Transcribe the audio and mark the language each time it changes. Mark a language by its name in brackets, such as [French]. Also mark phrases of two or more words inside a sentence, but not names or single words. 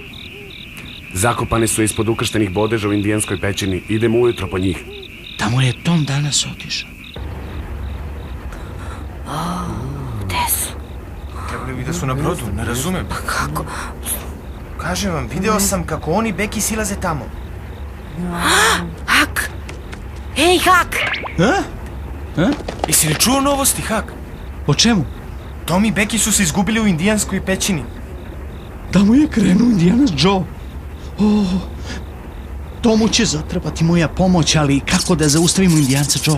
[Serbian] Zakopani su ispod ukrštenih bodeža u indijanskoj pećini. Idemo ujutro po njih. Tamo je Tom danas otišao. Gde su? Trebali bi da su na brodu, ne razumem. Pa kako? Kažem vam, video sam kako oni Beki silaze tamo. Hak! Ej, Hak! Jesi li čuo novosti, Hak? O čemu? Tom i Beki su se izgubili u indijanskoj pećini. Tamo je krenuo Indiana's Joe. Tomu će zatrebati moja pomoć, ali kako da zaustavimo Indijanca Joea?